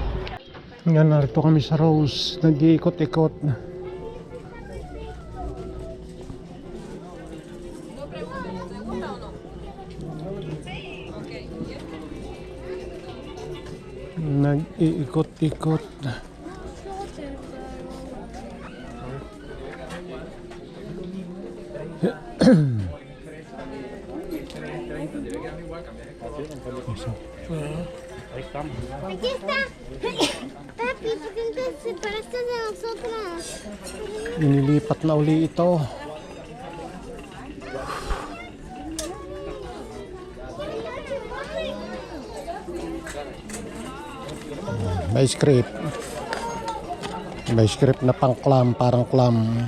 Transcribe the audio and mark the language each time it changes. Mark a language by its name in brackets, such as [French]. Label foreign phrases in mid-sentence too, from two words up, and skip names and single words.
[Filipino] Yan, narito kami sa Rose. Nag-iikot-ikot. Nag-iikot-ikot. [Spanish] Aquí está. Papi, ¿por qué te separaste de nosotros? [Filipino] Inilipat na uli ito. May script. May script na pang clam, parang clam.